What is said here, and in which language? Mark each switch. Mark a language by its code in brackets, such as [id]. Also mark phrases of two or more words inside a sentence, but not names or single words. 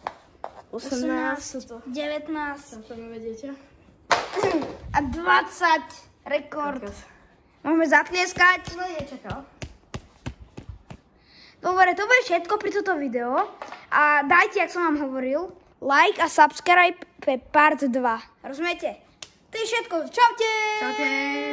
[sk] 18, 19 tam máme dieťa. a 20. Rekord. Môžeme zatlieskať. No nečakal. Dobre, to bude všetko pri toto video. A dajte, jak som vám hovoril, like a subscribe pre part 2. Rozumiete? To je všetko. Čaute! Čaute.